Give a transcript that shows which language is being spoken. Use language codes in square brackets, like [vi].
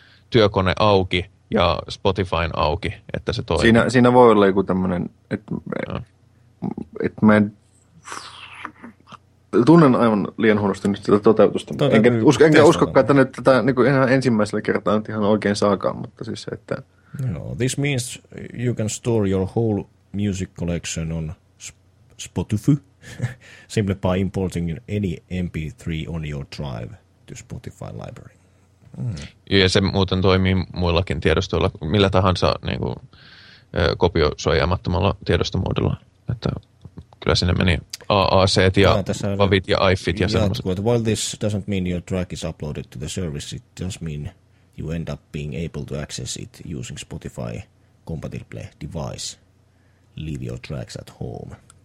[fi] työkone auki ja Spotifyn auki, että se toimii. Siinä voi olla joku tämmöinen, että mä en tunnen aivan liian huonosti nyt tätä toteutusta. Enkä uskokaan, että nyt tätä niin kuin ihan ensimmäisellä kertaa nyt ihan oikein saakaan, mutta siis että... [en] No, this means you can store your whole music collection on Spotify, simply by importing any MP3 on your drive to Spotify library. Mm. [fi] Ja se muuten toimii muillakin tiedostoilla, millä tahansa niin kuin, kopiosuojaamattomalla tiedostomuodolla. Että kyllä sinne meni AAC:t ja WAVit ja IFit ja semmoiset. [en] While this doesn't mean your track is uploaded to the service, it does mean you end up being able to access it using Spotify compatible device. Leave your tracks at home.